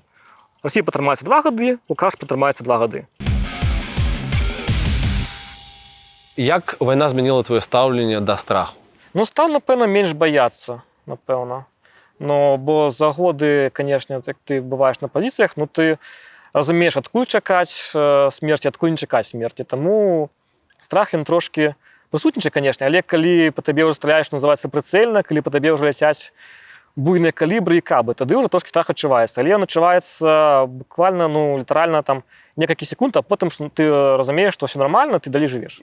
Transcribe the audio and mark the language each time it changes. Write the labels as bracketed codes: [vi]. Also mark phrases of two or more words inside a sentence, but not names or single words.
[uk] Росія потримається 2 роки, Лукашенко потримається 2 роки. Як війна змінила твоє ставлення до страху? Ну, став, напевно, менш боятися, напевно. Ну, бо за годи, звісно, як ти буваєш на позиціях, [be] ну, ти разумееш, адкуль чакаць смерці, адкуль не чакаць смерці. Таму страх ён трошкі прысутнічае, канешне, але калі па табе ўжо страляюць, што называецца прыцэльна, калі па табе ўжо ляцяць буйныя калібры і кабы, тады ўжо трошкі страх адчуваецца. Але ён адчуваецца буквально, літаральна там некалькі секунд, а потым ты разумееш, што ўсё нармальна, ты далей жывеш.